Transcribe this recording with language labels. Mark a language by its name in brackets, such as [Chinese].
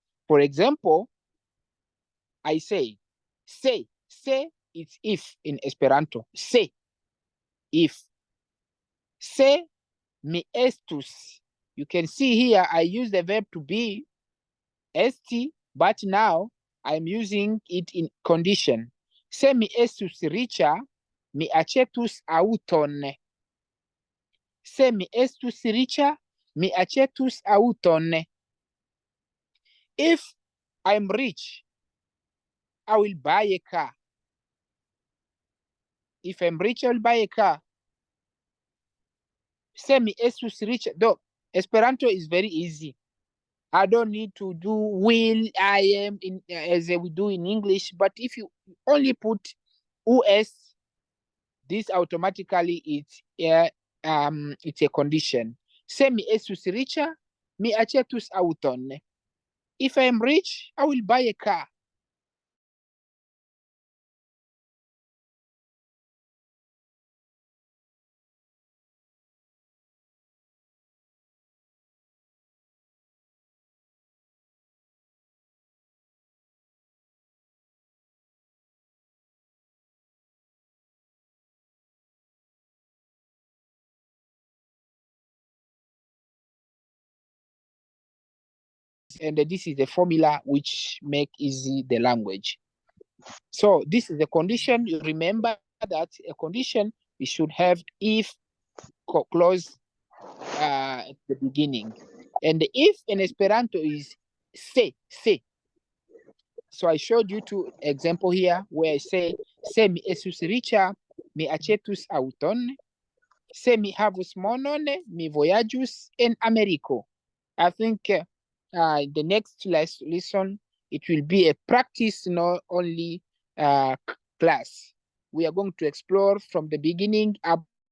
[English] For example, I say, say it's if in Esperanto. Say, if. Say [Esperanto] mi estus. [English] You can see here, I use the verb to be, st, but now I'm using it in condition. [Esperanto] Se mi estus riĉa, mi aĉetus aŭton. Se mi estus riĉa, mi aĉetus aŭton. [English] If I'm rich, I will buy a car. If I'm rich, I will buy a car. [Esperanto] Se mi estus riĉa. [English] Though Esperanto is very easy. I don't need to do will, I am, as we do in English. But if you only put US, this automatically it's a condition. [Esperanto] Se mi estus riĉa, mi aĉetus aŭton. [English] If I am rich, I will buy a car. And this is the formula which make easy the language. So this is the condition. You remember that a condition, it should have if clause at the beginning. And the if in Esperanto is se. So I showed you two example here where I say, [Esperanto] se mi estus riĉa, mi aĉetus aŭton. Se mi havus monon, mi vojaĝus en Ameriko. [English] I think the next lesson, it will be a practice, not only class. We are going to explore from the beginning up